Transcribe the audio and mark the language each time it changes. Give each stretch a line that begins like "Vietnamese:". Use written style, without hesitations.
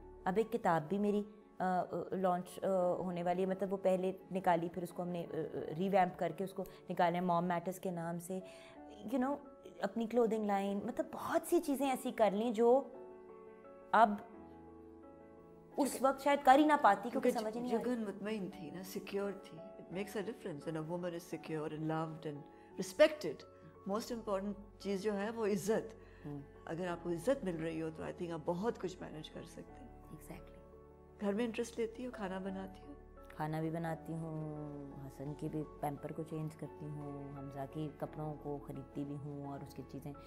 Urdu: اب ایک کتاب بھی میری لانچ ہونے والی ہے, مطلب وہ پہلے نکالی, پھر اس کو ہم نے ریویمپ کر کے اس کو نکالا, موم میٹرز کے نام سے. اپنی کلودنگ لائن, مطلب بہت سی چیزیں ایسی کر لیں جو اب اس وقت شاید کر ہی نہ پاتی, کیونکہ سمجھ نہیں آئی. جگن مطمئن تھی نا, سیکیور تھی.
English: It makes a difference when a woman is secure and loved and respected. Most important
Urdu: چیز جو ہے وہ عزت. اگر آپ کو عزت مل رہی ہو تو آئی تھنک آپ بہت کچھ مینیج کر سکتے ہیں. ایگزیکٹلی. گھر میں انٹرسٹ لیتی ہو, کھانا بناتی ہو؟ کھانا بھی بناتی ہوں, حسن کی بھی پیمپر کو چینج کرتی ہوں, حمزہ کی کپڑوں کو خریدتی بھی ہوں, اور اس کی چیزیں.